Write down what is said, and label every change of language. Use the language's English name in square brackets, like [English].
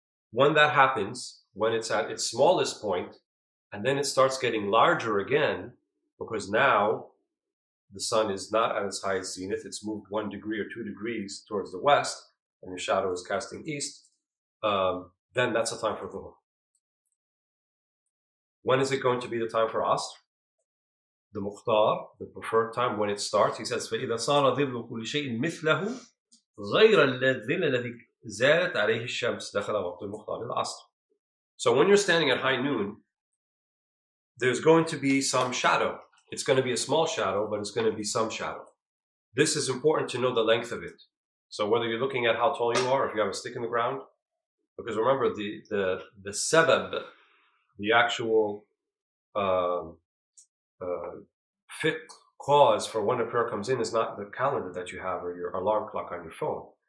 [English] When that happens, when it's at its smallest point, and then it starts getting larger again, because now the sun is not at its highest zenith, it's moved 1 degree or 2 degrees towards the west, and your shadow is casting east. then that's the time for dhuhr. When is it going to be the time for asr? The mukhtar, the preferred time, when it starts, he says [Arabic] فإذا صار ظل كل شيء مثله غير الظل الذي زالت عليه الشمس دخل وقت المختار العصر. [English] So when you're standing at high noon, there's going to be some shadow. It's going to be a small shadow, but it's going to be some shadow. This is important to know the length of it. So whether you're looking at how tall you are, if you have a stick in the ground, because remember the sabab, the actual fiqh cause for when a prayer comes in is not the calendar that you have or your alarm clock on your phone.